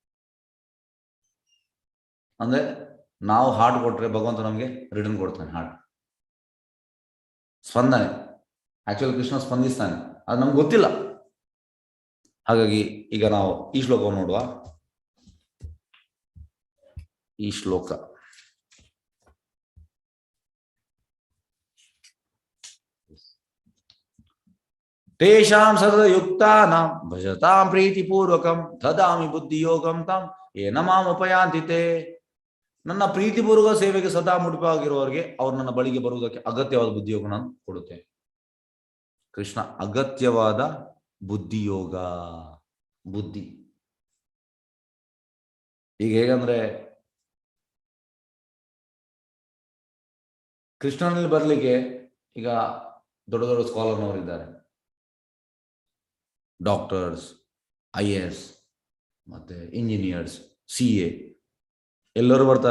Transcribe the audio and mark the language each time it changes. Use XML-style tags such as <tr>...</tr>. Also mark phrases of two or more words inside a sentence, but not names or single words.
<kn>ಅಂದ್ರೆ ನಾವು ಹಾರ್ಟ್ ಕೊಟ್ರೆ ಭಗವಂತ ನಮಗೆ ರಿಟರ್ನ್ ಕೊಡ್ತಾನೆ. ಹಾರ್ಟ್ ಸ್ಪಂದನೆ, ಆಕ್ಚುಲಿ ಕೃಷ್ಣ ಸ್ಪಂದಿಸ್ತಾನೆ, ಅದು ನಮ್ಗೆ ಗೊತ್ತಿಲ್ಲ. ಹಾಗಾಗಿ ಈಗ ನಾವು ಈ ಶ್ಲೋಕವನ್ನು ನೋಡುವ. ಈ ಶ್ಲೋಕ</kn> <sa>ತೇಷಾಂ ಸದಯುಕ್ತಾನಾಂ ಭಜತಾಂ ಪ್ರೀತಿಪೂರ್ವಕಂ ದದಾಮಿ ಬುದ್ಧಿಯೋಗಂ ತಾಂ ಏನ ಮಾಂ ಉಪಯಾಂತಿ ತೇ.</sa> <kn>ನನ್ನ ಪ್ರೀತಿಪೂರ್ವಕ ಸೇವೆಗೆ ಸದಾ ಮುಡಿಪಾಗಿರುವವರಿಗೆ ಅವರು ನನ್ನ ಬಳಿಗೆ ಬರುವುದಕ್ಕೆ ಅಗತ್ಯವಾದ ಬುದ್ಧಿಯೋಗ ನಾನು ಕೊಡುತ್ತೇನೆ. ಕೃಷ್ಣ ಅಗತ್ಯವಾದ ಬುದ್ಧಿಯೋಗ, ಬುದ್ಧಿ. ಈಗ ಹೇಗಂದ್ರೆ ಕೃಷ್ಣನಲ್ಲಿ ಬರಲಿಕ್ಕೆ ಈಗ ದೊಡ್ಡ ದೊಡ್ಡ ಸ್ಕಾಲರ್ನವರಿದ್ದಾರೆ, ಡಾಕ್ಟರ್ಸ್, IAS ಮತ್ತೆ ಇಂಜಿನಿಯರ್ಸ್, CA ಎಲ್ಲರೂ ಬರ್ತಾರ.</kn>